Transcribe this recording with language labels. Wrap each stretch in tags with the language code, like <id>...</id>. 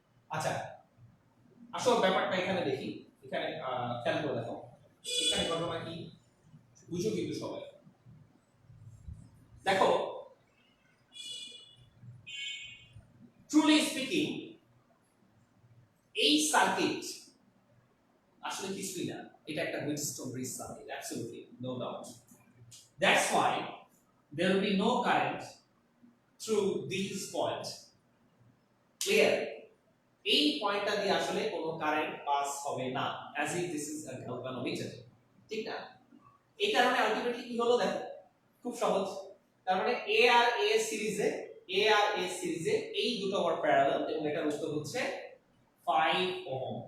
<bn>আচ্ছা, আসল ব্যাপারটা এখানে দেখি, এখানে খেয়াল করে দেখো, এখানে ঘটনা কি বুঝো কিন্তু সবাই। দেখো, ট্রুলি স্পিকিং এই সার্কিট আসলে কিছুই না, এটা একটা উইটস্টোন bridge circuit, absolutely no doubt.</bn> <en>That's why there will be no current through these points. Clear?</en> <bn>এই পয়েন্টটা দিয়ে আসলে কোনো কারেন্ট পাস হবে না,</bn> <en>as if this is a galvanometer,</en> <bn>ঠিক না? এই কারণে আলটিমেটলি কি হলো দেখো, খুব সহজ। তার মানে এ আর এ সিরিজে, এ আর এ সিরিজে এই দুটো আবার প্যারালাল, এবং এটার উত্তর হচ্ছে 5 ওহম।</bn>